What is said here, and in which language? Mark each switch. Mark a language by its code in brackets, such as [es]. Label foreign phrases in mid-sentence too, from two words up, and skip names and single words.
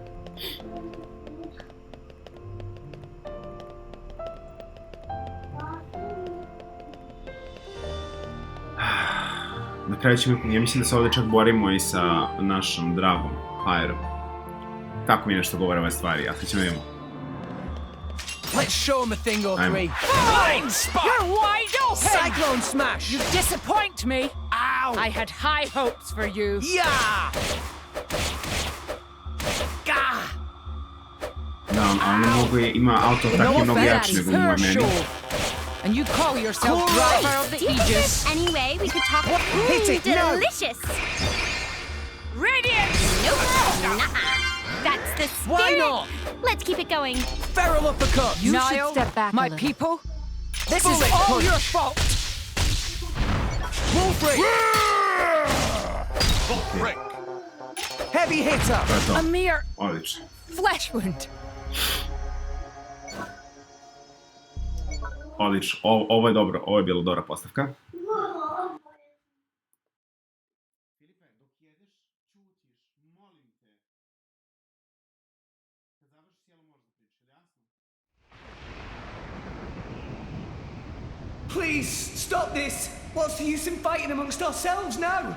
[hr] Na kraju ćemo, ja mislim da se ovdje čak borimo i sa našom dragom, Pyrom. Tako mi nešto govore ove stvari, a sad ćemo vidimo. [en] Let's show 'em a thing or three. Blind spot! You're wide open! Cyclone smash! You disappoint me! Ow! I had high hopes for you. Yeah! [hr] Da, ono mnogo je, ima auto-attack je mnogo jači nego moje meni. [en] And you call yourself Cool. driver of the Aegis? Anyway, we could talk. Hit it, no. Delicious! Radiant! Nope! Nuh-uh. That's the spirit! Why not? Let's keep it going. Feral uppercut! You Niall, should step back my my people. This Bullet is all punch. your fault. Wolf break! Heavy hitter! [hr] To je to. [en] A mere [hr] Odlično. [en] flesh wound. [hr] Odlično. Ovo je dobro. Ovo je bila dobra postavka. [en] Please, stop this! What's the use in fighting amongst ourselves now?